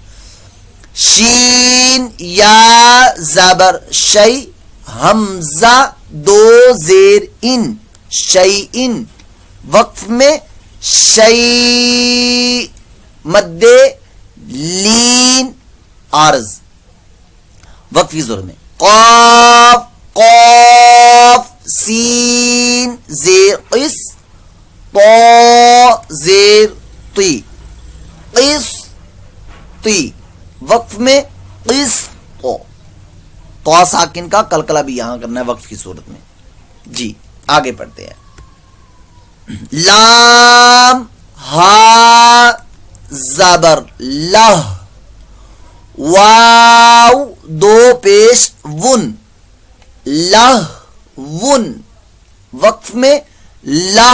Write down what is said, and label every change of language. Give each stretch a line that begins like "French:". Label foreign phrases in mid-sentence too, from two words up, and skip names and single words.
Urdu: شین یا زبر شی، حمزہ دو زیر ان، شی ان، وقف میں شی، مد لین عارض وقف کی ضرورت میں. قاف، قاف سین زیر قس، طا زیر طی، قس طی، وقف میں قس طا، طا ساکن کا قلقلہ بھی یہاں کرنا ہے وقف کی صورت میں. جی آگے پڑھتے ہیں. لام ہا زبر لہ، واو دو پیش ون، لہ ون، وقف میں لہ.